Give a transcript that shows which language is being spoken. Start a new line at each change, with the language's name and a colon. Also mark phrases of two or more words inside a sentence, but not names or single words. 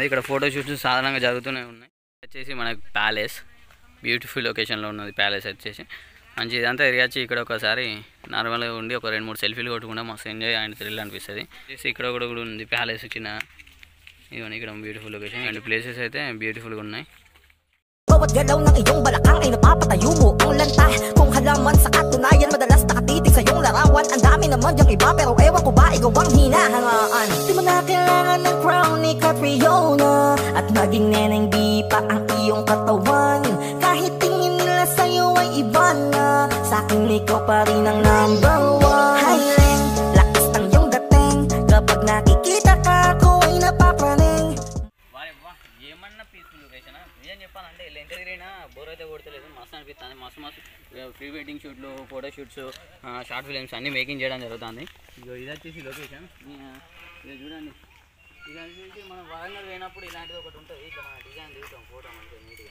Telugu: ఇక్కడ ఫోటోషూట్స్ సాధారణంగా జరుగుతూనే ఉన్నాయి. వచ్చేసి మనకి ప్యాలెస్ బ్యూటిఫుల్ లొకేషన్లో ఉన్నది ప్యాలెస్ వచ్చేసి మంచి. ఇదంతా తిరిగచ్చి ఇక్కడ ఒకసారి నార్మల్గా ఉండి ఒక 2-3 సెల్ఫీలు కొట్టుకుంటే మస్తు
English: enjoy and thrill
Telugu: అనిపిస్తుంది. ఇక్కడ కూడా ఉంది ప్యాలెస్ చిన్న. ఇవన్నీ ఇక్కడ
English: beautiful location and places
Telugu: అయితే బ్యూటిఫుల్గా ఉన్నాయి.
Filipino: Bawat galaw ng iyong balakang ay napapatayo mo ang lanta. Kung halaman sa katunayan madalas nakatitig sa iyong larawan. Ang dami naman diyang iba pero ewan ko ba ikaw ang hinahangaan. Di mo na kailangan ng crown ni Catriona at maging neneng di pa ang iyong katawan. Kahit tingin nila sa'yo ay iba na, sa'kin ikaw pa rin ang
English: number one.
Filipino: Highland, lakas ng iyong dating, kapag nakikita ka ako ay napapraning.
Telugu: ఏమన్నా
English: peaceful location
Telugu: నిజం చెప్పాలంటే ఇలా ఎంత తిరిగినా బోర్ అయితే కొడతలేదు, మస్తు అనిపిస్తుంది. మస్తు
English: pre wedding shoots, photo shoots, short films
Telugu: అన్నీ మేకింగ్ చేయడం జరుగుతుంది. ఇది వచ్చేసి లొకేషన్ ఇది చూడండి. ఇది వచ్చేసి మనం వరంగల్ పోయినప్పుడు ఇలాంటిది ఒకటి ఉంటుంది, ఇక్కడ మన డిజైన్ దిగుతాం ఫోటో మంచిగా నీట్గా.